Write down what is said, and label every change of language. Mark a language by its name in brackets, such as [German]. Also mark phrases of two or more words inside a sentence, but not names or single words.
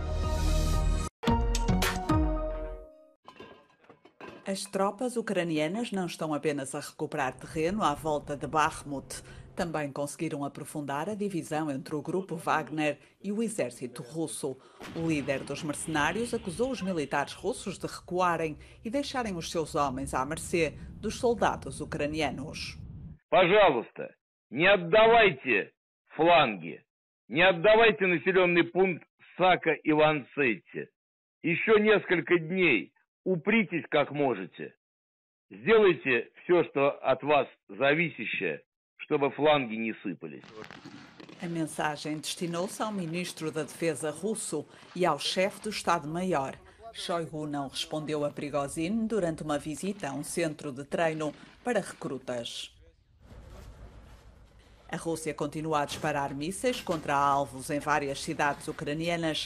[Portuguese] As tropas ucranianas não estão apenas a recuperar terreno à volta de Bakhmut. Também conseguiram aprofundar a divisão entre o grupo Wagner e o exército russo. O líder dos mercenários acusou os militares russos de recuarem e deixarem os seus homens à mercê dos soldados ucranianos. [Russian] Пожалуйста, не отдавайте фланги, не отдавайте населенный пункт Сака-Иван-Сетти. Еще несколько дней упритесь как можете. Сделайте все, что от вас зависящее, чтобы фланги не сыпались. [Portuguese] A mensagem destinou-se ao ministro da Defesa russo e ao chefe do Estado-Maior. Shoigu não respondeu a Prigozhin durante uma visita a um centro de treino para recrutas. A Rússia continua a disparar mísseis contra alvos em várias cidades ucranianas.